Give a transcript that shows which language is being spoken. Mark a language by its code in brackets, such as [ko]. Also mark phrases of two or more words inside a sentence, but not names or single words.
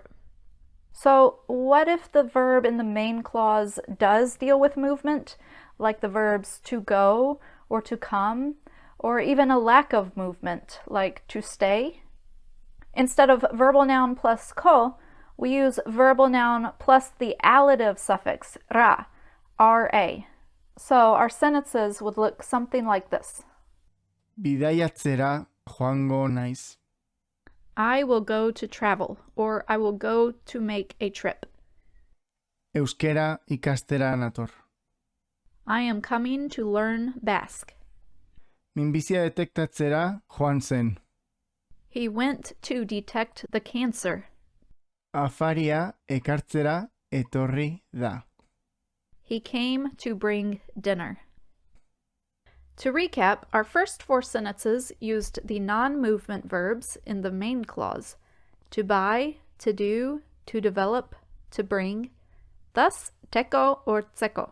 [en] So what if the verb in the main clause does deal with movement, like the verbs to go or to come, or even a lack of movement, like to stay? Instead of verbal noun plus ko, we use verbal noun plus the allative suffix ra, ra. So our sentences would look something like this. [eu] Bidaiatzera joango naiz. [en] I will go to travel, or I will go to make a trip. [eu] Euskera ikastera nator. [en] I am coming to learn Basque. [eu] Minbizia detektatzera joan zen. [en] He went to detect the cancer. [eu] Afaria ekartzera etorri da. [en] He came to bring dinner. To recap, our first four sentences used the non-movement verbs in the main clause: to buy, to do, to develop, to bring, thus tzeko or tzeko.